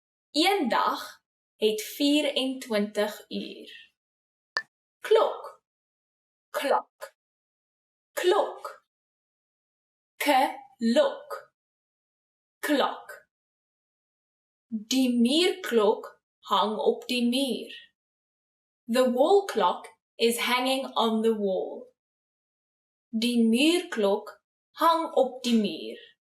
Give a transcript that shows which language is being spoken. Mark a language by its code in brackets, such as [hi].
[af] Eendag het 24 uur. Klok. Klok. Klok. Klok. Klok. Die muurklok hang op die muur. [en] The wall clock is hanging on the wall. [af] Die muurklok hang op die muur.